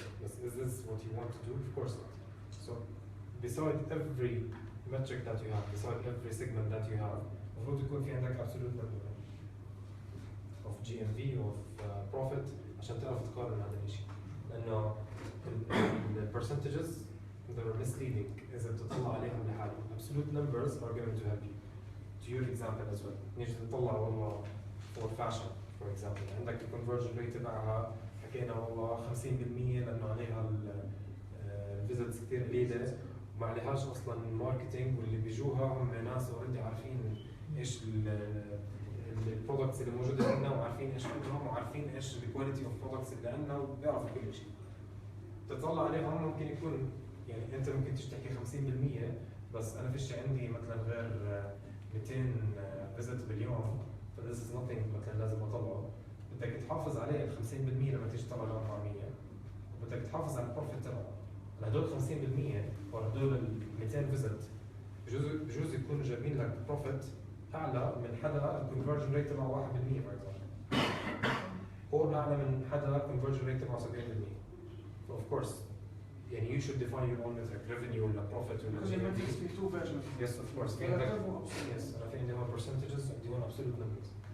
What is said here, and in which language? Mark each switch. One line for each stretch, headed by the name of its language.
Arabic: بس
English: is this what you want to do? Of course not. So beside every metric that you have, beside every segment that you have,
Arabic: المفروض يكون في عندك
English: absolute number of GMV of profit
Arabic: عشان تعرف تقارن هذا الشيء. لأنه ال percentages
English: they're misleading
Arabic: إذا بتطلع عليهم لحالهم.
English: Absolute numbers are going to help you. To your example as well.
Arabic: نيجي نطلع والله
English: for fashion for example
Arabic: عندك ال conversion rate تبعها حكينا والله 50% لأنه عليها الفيزيتس كثير قليلة وما عليهاش أصلاً ماركتينج واللي بيجوها هم ناس اوريدي عارفين إيش البرودكتس اللي موجودة عندنا وعارفين إيش عندهم وعارفين إيش الكواليتي أوف برودكتس اللي عندنا وبيعرفوا كل شيء. تطلع عليهم ممكن يكون يعني أنت ممكن تشتكي 50% بس أنا فيش عندي مثلاً غير 200 فيزيت باليوم ف
English: this is nothing
Arabic: مثلاً لازم أطلعه. بدك تحافظ عليه ال 50% لما تيجي تطلع ال 400 وبدك تحافظ على البروفيت تبعه. هدول 50% وهدول ال 200 فيزيت بجوز يكونوا جايبين لك بروفيت اعلى من حدا الكونفرجن ريت تبعه 1%
English: For example.
Arabic: او اعلى من حدا الكونفرجن ريت تبعه 70%.
English: of course
Arabic: يعني
English: you should define your own metric revenue
Arabic: ولا
English: profit ولا Because GMV.
Arabic: في
English: two versions. Yes of course.
Arabic: في عندك
English: yes
Arabic: أنا في عندي هون percentages وعندي هون absolute numbers.